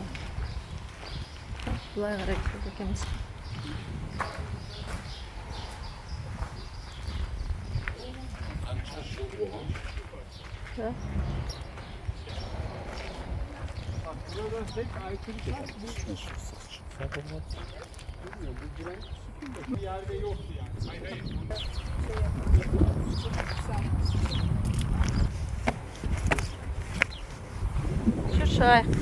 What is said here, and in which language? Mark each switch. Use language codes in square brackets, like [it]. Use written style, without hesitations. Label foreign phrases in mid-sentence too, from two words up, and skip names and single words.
[kk] Бұлай қарай кетеді екенбіз. Қанша жыл болған? [tr] Ja. Yerde yoktu yani. Hayır. [kk] Шай.